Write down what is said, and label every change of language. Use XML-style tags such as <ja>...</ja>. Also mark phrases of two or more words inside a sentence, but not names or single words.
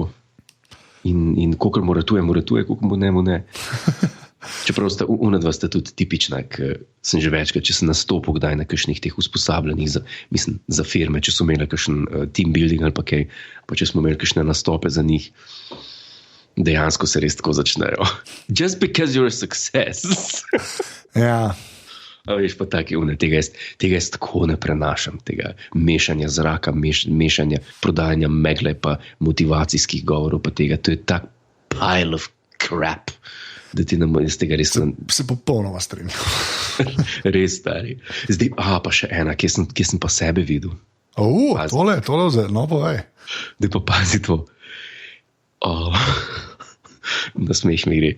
<sl>In kolikor mu ratuje, kolikor mu ne. Čeprav unadva sta tudi tipična, ker sem že večkrat, če sem nastopil kdaj na kakšnih teh usposabljanjih za firme, če so imeli kakšen</sl> <en>team building</en> <sl>ali pa kaj, pa če smo imeli kakšne nastope za njih, dejansko se res tako začnejo.</sl> <en>Just because you're a success.</en> <sl>Ja. A veš pa taki tega jaz tako ne prenašam, tega mešanja zraka, mešanja prodajanja megle pa motivacijskih govorov pa tega, to je tak</sl> <en>pile of crap,</en> <sl>da ti ne moreš tega res... Se popolnoma strinjam. Res stari. Zdaj, pa še ena, kje sem pa sebe videl. Tole no povej. Zdaj pa pazi to. Da smeh mi gre.</sl>